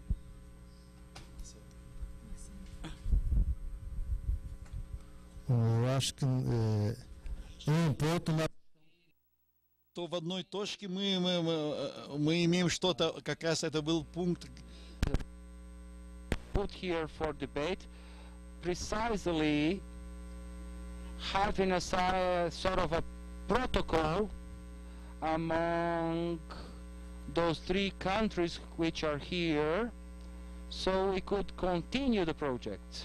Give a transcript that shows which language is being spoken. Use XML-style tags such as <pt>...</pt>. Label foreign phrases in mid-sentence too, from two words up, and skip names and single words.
<pt>У acho que ponto</pt> <ru>то в одной точке мы имеем что-то, как раз это был пункт.</ru> <en>Put here for debate, precisely having a sort of a protocol among those three countries which are here, so we could continue the project.</en>